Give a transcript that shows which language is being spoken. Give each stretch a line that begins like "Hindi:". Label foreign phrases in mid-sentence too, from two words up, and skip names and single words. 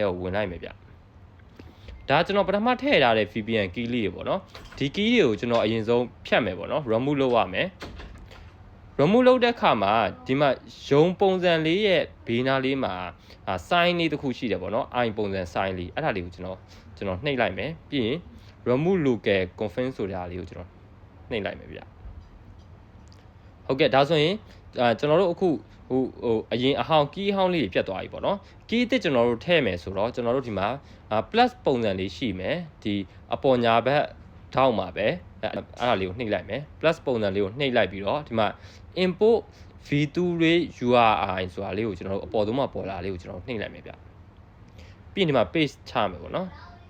Burmese: ကိုဝင်လိုက်မယ်ဗျဒါကျွန်တော်ပထမထည့်ထားတဲ့
English: VPN key
Burmese: လေးတွေပေါ့နော်ဒီ key တွေကိုကျွန်တော်အရင်ဆုံးဖြတ်မယ်ပေါ့နော် remove လုပ်ရမယ် remove လုပ်တဲ့အခါမှာဒီမှာရုံ ပုံစံလေးရဲ့ဘေးနားလေးမှာsign လေးတစ်ခုရှိတယ်ပေါ့နော် i ပုံစံ sign လေးအဲ့ဒါလေးကိုကျွန်တော်နှိပ်လိုက်မယ်ပြီးရင်
English: remove local
Burmese: confirm ဆိုတာလေးကိုကျွန်တော်နှိပ်လိုက်မယ်ဗျဟုတ်ကဲ့ဒါဆိုရင်ကျွန်တော်တို့အခုအရင်အဟောင်း key ဟောင်းလေးပြတ်သွားပြီပေါ့နော် key အစ်ကျွန်တော်တို့ထည့်မယ်ဆိုတော့ကျွန်တော်တို့ဒီမှာ plus ပုံစံလေးရှိမယ်ဒီအပေါ်ညာဘက်ထောက်မှာပဲအဲ့ဒါလေးကိုနှိပ်လိုက်မယ် plus ပုံစံလေးကိုနှိပ်လိုက်ပြီးတော့ဒီမှာ
English: import v2 URI
Burmese: ဆိုတာလေးကိုကျွန်တော်တို့အပေါ်ဆုံးမှာပေါ်လာလေးကိုကျွန်တော်နှိပ်လိုက်မယ်ဗျပြီးရင်ဒီမှာ paste ချမယ်ပေါ့နော်